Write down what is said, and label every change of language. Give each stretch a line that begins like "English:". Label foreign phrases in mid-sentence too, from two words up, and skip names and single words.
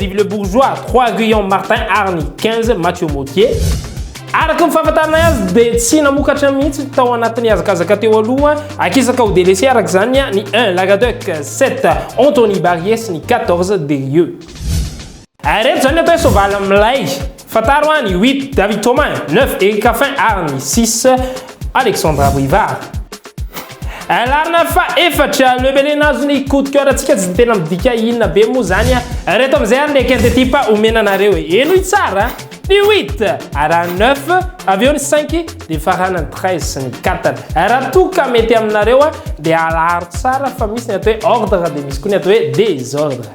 Malagasy: Yves Le Bourgeois 3 Guillaume Martin ary ny 15 Mathieu Mautier araka ny fahafantarana azy dia tsy namokatra mihitsy tao anatin'ny azakazaka teo aloha akisaka ho délaissé araka zany ny 1 Lagadoc 7 Anthony Barrier sy ny 14 Derieux reto zany atao hoe soavaly milay fantaro ny 8 David Thomas 9 Ekafin ary ny 6 Alexandra Brivard larina fa efatra lebelena azo ny
French: coup de cœur
Malagasy: atsika tsy tena midika inona be moa zany reto amin'izay ary
French: le quinte
Malagasy: type omena anareo eno i tsara ny 8 raha 9 avy eo ny 5 dia farana ny 13 sy ny 4 raha toka mety aminareo dia alaharo tsara fa misy ny atao hoe ordre dia misy koa ny atao hoe désordre